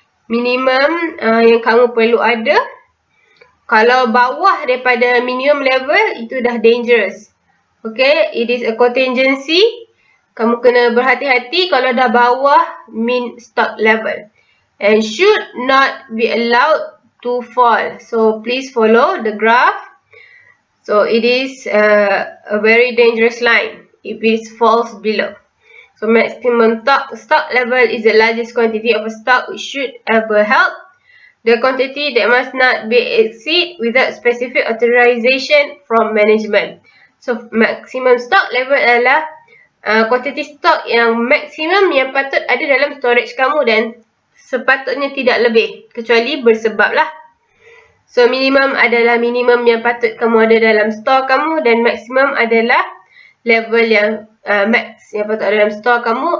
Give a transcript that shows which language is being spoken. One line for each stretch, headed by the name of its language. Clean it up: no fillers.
Malay: Minimum yang kamu perlu ada. Kalau bawah daripada minimum level, itu dah dangerous. Okay,
English: it is a contingency.
Malay: Kamu kena berhati-hati kalau dah bawah min stock level.
English: And should not be allowed to fall. So please follow the graph. So it is a very dangerous line if it falls below. So maximum stock level is the largest quantity of a stock which should ever held. The quantity that must not be exceed without specific authorization from management.
Malay: So maximum stock level adalah quantity stock yang maksimum yang patut ada dalam storage kamu dan sepatutnya tidak lebih, kecuali bersebab lah. So minimum adalah minimum yang patut kamu ada dalam store kamu, dan maksimum adalah level yang max yang patut ada dalam store kamu.